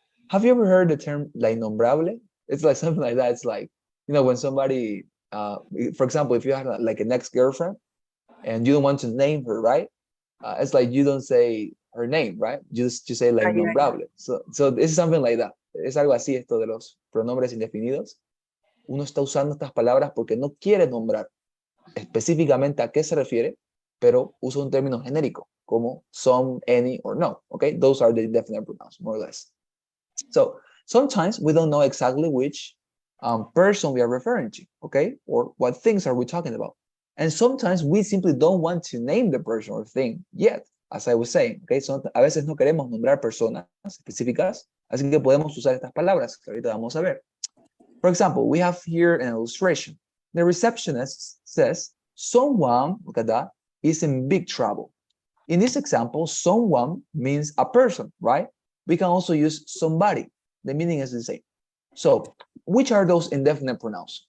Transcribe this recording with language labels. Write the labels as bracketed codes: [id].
[en] Have you ever heard the term [es] la innombrable? [en] It's like something like that. It's like, when somebody, for example, if you have like an ex-girlfriend and you don't want to name her, right? It's like you don't say her name, right? You say [es] la innombrable. [en] So this is something like that. [es] Es algo así esto de los pronombres indefinidos. Uno está usando estas palabras porque no quiere nombrar específicamente a qué se refiere, pero usa un término genérico como some, any, or no. [en] Okay, those are the indefinite pronouns, more or less. So sometimes we don't know exactly which person we are referring to, okay, or what things are we talking about. And sometimes we simply don't want to name the person or thing yet, as I was saying, okay. [es] So a veces no queremos nombrar personas específicas, así que podemos usar estas palabras que ahorita vamos a ver. [en] For example, we have here an illustration. The receptionist says, someone, look at that, is in big trouble. In this example, someone means a person, right? We can also use somebody. The meaning is the same. So which are those indefinite pronouns?